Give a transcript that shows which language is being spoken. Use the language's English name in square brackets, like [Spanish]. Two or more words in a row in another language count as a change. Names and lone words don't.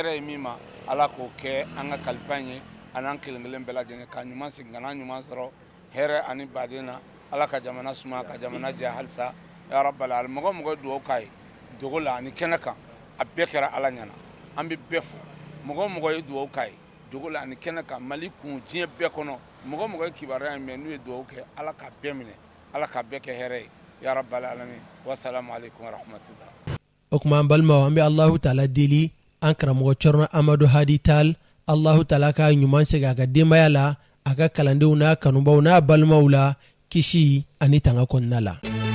[Bambara] ye min ma Ala k'o kɛ an ka kalifa in ye an'an kelen kelen bɛɛ lajɛlen ka ɲuman segin ka n'a ɲuman sɔrɔ hɛrɛ ani baden na Ala ka jamana suma ka jamana jɛ halisa [Arabic] يا رب العالمين [Bambara] mɔgɔ mɔgɔ duwawu k'a ye dogo la ani kɛnɛ kan a bɛɛ kɛra Ala ɲɛna an bɛ bɛɛ fo mɔgɔ mɔgɔ ye duwawu k'a ye dogo la ani kɛnɛ kan Mali kun diɲɛ bɛɛ kɔnɔ mɔgɔ mɔgɔ ye kibaruya in mɛn n'u ye duwawu kɛ Ala ka bɛɛ minɛ Ala ka bɛɛ kɛ hɛrɛ ye [Arabic] يا رب العالمين والسلام عليكم ورحمة الله. [Bambara] O kuma an balimaw an bɛ [Arabic] الله تعالى [Bambara] deli an karamɔgɔ Cɔrɔna Amadu Hadi Tal [Arabic] الله تعالى [Bambara] ka ɲuman segin a ka denbaya la a ka kalandenw n'a kanubaw n'a balimaw la kisi ani tanga kɔnɔna la.